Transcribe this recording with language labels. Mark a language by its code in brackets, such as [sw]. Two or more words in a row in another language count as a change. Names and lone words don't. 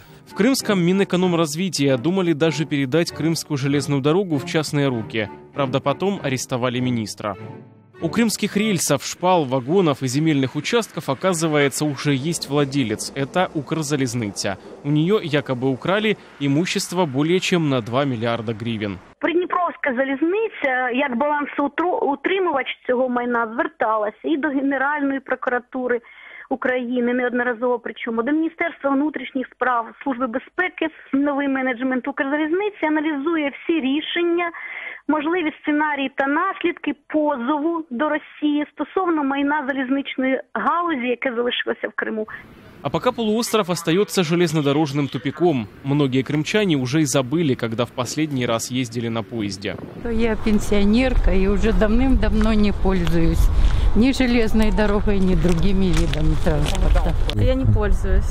[ru] В крымском Минэкономразвития думали даже передать Крымскую железную дорогу в частные руки. Правда, потом арестовали министра. У крымских рельсов, шпал, вагонов и земельных участков, оказывается, уже есть владелец. Это Укрзалізниця. У нее якобы украли имущество более чем на 2 мільярда гривень. [uk] Придніпровська залізниця, як балансоутримувач цього майна, зверталася і до Генеральної прокуратури України неодноразово, причому до Міністерства внутрішніх справ, Служби безпеки. Новий менеджмент Укрзалізниці аналізує всі рішення, можливі сценарії та наслідки позову до Росії стосовно майна залізничної галузі, яке залишилося в Криму. [ru] А пока полуостров остается железнодорожным тупиком. Многие крымчане уже и забыли, когда в последний раз ездили на поезде. Я пенсионерка и уже давным-давно не пользуюсь ни железной дорогой, ни другими видами транспорта. Я не пользуюсь.